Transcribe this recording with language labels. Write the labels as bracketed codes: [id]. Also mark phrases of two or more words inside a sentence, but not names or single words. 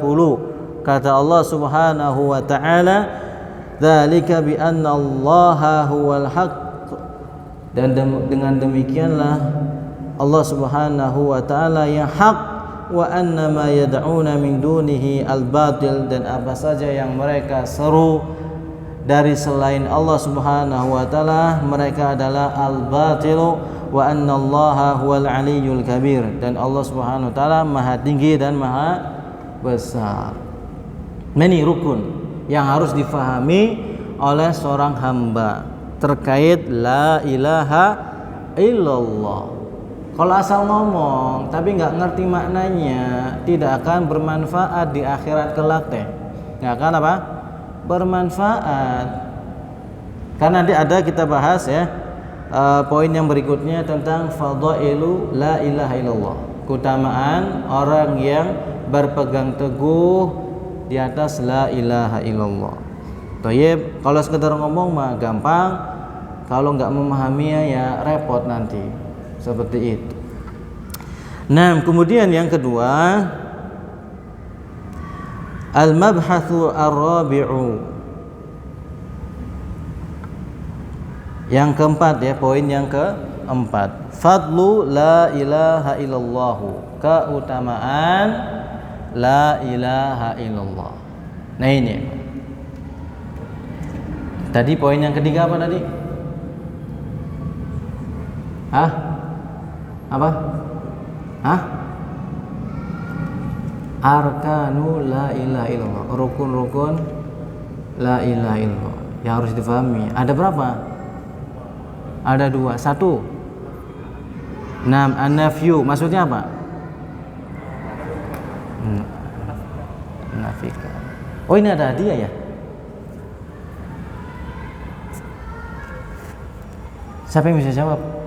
[ar] Kata الله سبحانه وتعالى ذلك بأن الله هو الحق, [id] dan dengan demikianlah Allah [ar] سبحانه وتعالى [id] yang hak, [ar] وأن ما يدعون من دونه الباطل, [id] dan apa saja yang mereka seru dari selain Allah [ar] سبحانه وتعالى, [id] mereka adalah [ar] الباطل وأن الله هو العلي الكبير, [id] dan Allah [ar] سبحانه وتعالى [id] maha tinggi dan maha besar. Ini rukun yang harus difahami oleh seorang hamba terkait [ar] لا إله إلا الله. [id] Kalau asal ngomong tapi nggak ngerti maknanya, tidak akan bermanfaat di akhirat kelak teh. Nggak akan apa? Bermanfaat. Karena nanti ada kita bahas ya poin yang berikutnya tentang [ar] فضائل لا إله إلا الله. [id] Keutamaan orang yang berpegang teguh di atas [ar] لا إله إلا الله. [id] Thayyib, kalau sekedar ngomong mah gampang, kalau nggak memahaminya ya repot nanti. Seperti itu. Nah, kemudian yang kedua, [ar] المبحث الرابع. [id] Yang keempat ya, poin yang keempat. [ar] فضل لا إله إلا الله. [id] Keutamaan [ar] لا إله إلا الله. [id] Nah ini. Tadi poin yang ketiga apa tadi? Apa? [ar] أركان لا إله إلا الله. [id] Rukun-rukun [ar] لا إله إلا الله [id] yang harus difahami. Ada berapa? Ada 2. 1. An-nafyu maksudnya apa? Nafikan. Oh, ini ada hadiah ya? Siapa yang bisa jawab?